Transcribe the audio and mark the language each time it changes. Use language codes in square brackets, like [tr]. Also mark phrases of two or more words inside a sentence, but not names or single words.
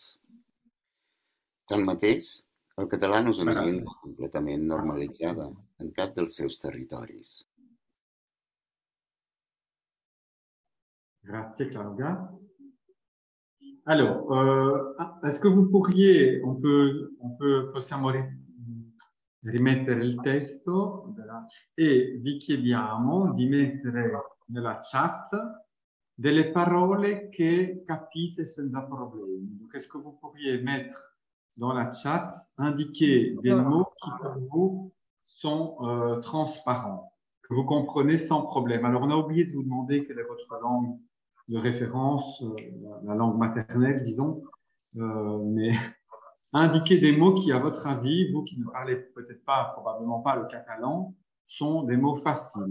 [ca] Tanmateix, el català no és una llengua completament normalitzada en cap dels seus territoris. [it] Grazie Claudia. [fr] Alors, est-ce que vous pourriez, [it] possiamo rimettere il testo e vi chiediamo di mettere nella chat delle parole che capite senza problemi. [fr] Donc, est-ce que vous pourriez mettre dans la chat, indiquer des mots qui pour vous sont transparents, que vous comprenez sans problème. Alors, on a oublié de vous demander quelle est votre langue de référence, la langue maternelle, disons, mais indiquer des mots qui, à votre avis, vous qui ne parlez peut-être pas, probablement pas le catalan, sont des mots faciles.